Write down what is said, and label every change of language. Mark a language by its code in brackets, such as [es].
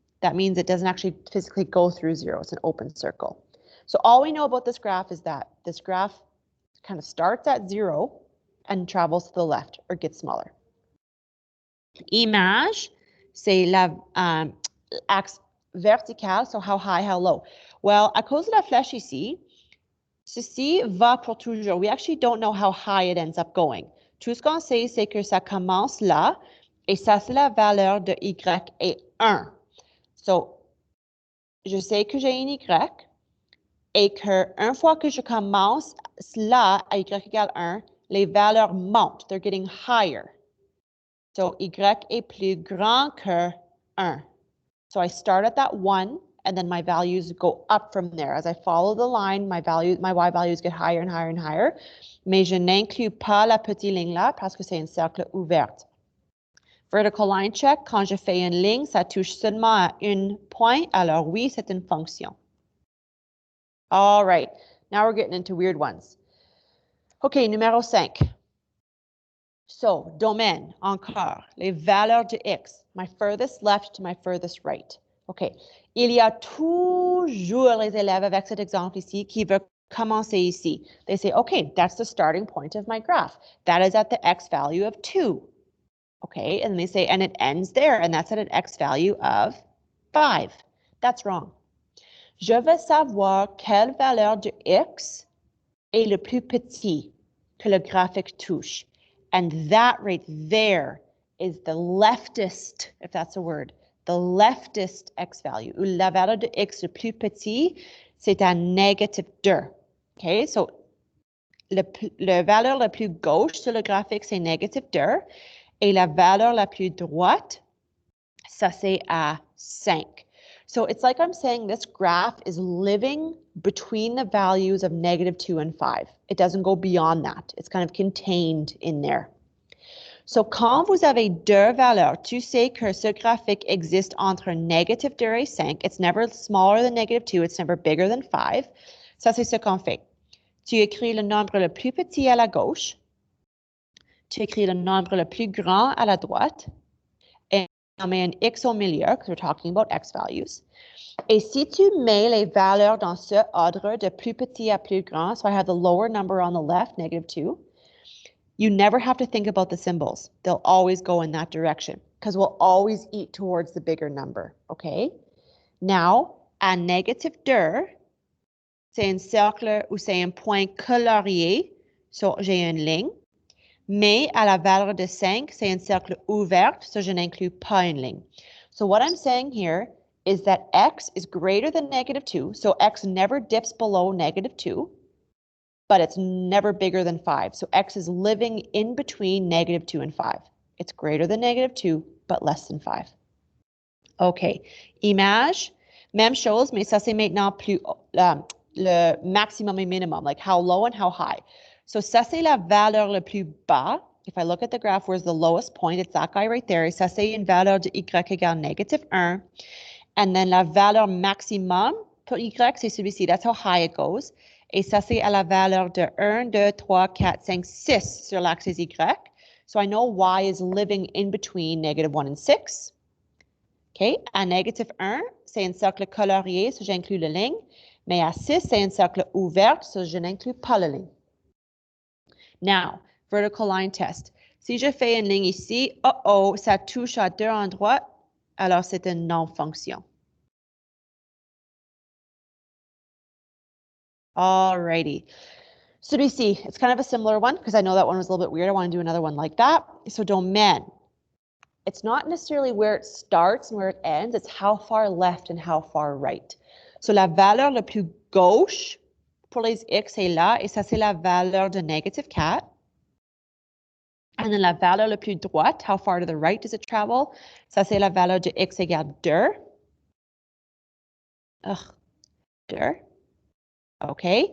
[en] That means it doesn't actually physically go through 0. It's an open circle. So all we know about this graph is that this graph kind of starts at 0 and travels to the left or gets smaller. [fr] Image, c'est l'axe vertical, [en] so how high, how low. [fr] Well, à cause de la flèche ici, ceci va pour toujours. [en] We actually don't know how high it ends up going. [fr] Tout ce qu'on sait, c'est que ça commence là, et ça, c'est la valeur de y est 1. So, je sais que j'ai une y, et qu'une fois que je commence là, à y égale 1, les valeurs montent. [en] They're getting higher. [fr] So, y est plus grand que 1. [en] So, I start at that 1, and then my values go up from there. As I follow the line, my y values get higher and higher and higher. [fr] Mais je n'inclus pas la petite ligne là parce que c'est un cercle ouvert. [en] Vertical line check, [fr] quand je fais une ligne, ça touche seulement à un point. Alors oui, c'est une fonction. [en] All right, now we're getting into weird ones. [fr] OK, numéro 5. So, domaine, encore, les valeurs de x, [en] my furthest left to my furthest right. [fr] OK, il y a toujours les élèves avec cet exemple ici qui veulent commencer ici. [en] They say, OK, that's the starting point of my graph. That is at the x value of 2. Okay, and they say, and it ends there, and that's at an x value of 5. That's wrong. [fr] Je veux savoir quelle valeur de x est le plus petit que le graphique touche. [en] And that right there is the leftist, if that's a word, the leftist x value. [fr] La valeur de x le plus petit, c'est à -2. Okay, so la valeur la plus gauche sur le graphique, c'est -2. Et la valeur la plus droite, ça c'est à 5. [en] So it's like I'm saying this graph is living between the values of -2 and 5. It doesn't go beyond that. It's kind of contained in there. [fr] So quand vous avez deux valeurs, tu sais que ce graphique existe entre -2 et 5. [en] It's never smaller than -2. It's never bigger than 5. [fr] Ça, c'est ce qu'on fait. Tu écris le nombre le plus petit à la gauche. Tu écris le nombre le plus grand à la droite. Et on met un x au milieu, [en] because we're talking about x values. [fr] Et si tu mets les valeurs dans ce ordre de plus petit à plus grand, [en] so I have the lower number on the left, -2, you never have to think about the symbols. They'll always go in that direction, because we'll always eat towards the bigger number, okay? [fr] Now, à -2, c'est un cercle ou c'est un point colorié, so j'ai une ligne. Mais à la valeur de 5, c'est un cercle ouvert, so je n'inclus pas une ligne. [en] So what I'm saying here is that x is greater than -2, so x never dips below -2, but it's never bigger than 5. So x is living in between -2 and 5. It's greater than -2, but less than 5. [fr] OK. Image, même chose, mais ça c'est maintenant plus le maximum et minimum, [en] like how low and how high. [fr] So ça, c'est la valeur le plus bas. [en] If I look at the graph, where's the lowest point? It's that guy right there. [fr] Et ça, c'est une valeur de y égale -1. [en] And then [fr] la valeur maximum pour y, c'est celui-ci. [en] That's how high it goes. [fr] Et ça, c'est à la valeur de 1, 2, 3, 4, 5, 6 sur l'axe y. [en] So I know y is living in between -1 and 6. OK? [fr] À -1, c'est un cercle colorié, so j'inclus la ligne. Mais à 6, c'est un cercle ouvert, so je n'inclus pas la ligne. Now, [en] vertical line test. [fr] Si je fais une ligne ici, ça touche à 2 endroits, alors c'est une non-fonction. [en] Alrighty. Celui-ci, it's kind of a similar one because I know that one was a little bit weird. I want to do another one like that. So domaine. It's not necessarily where it starts and where it ends. It's how far left and how far right. [fr] So la valeur la plus gauche pour les x est là, et ça c'est la valeur de -4. And then la valeur la plus droite, [en] how far to the right does it travel? [fr] Ça c'est la valeur de x égale 2. 2. OK.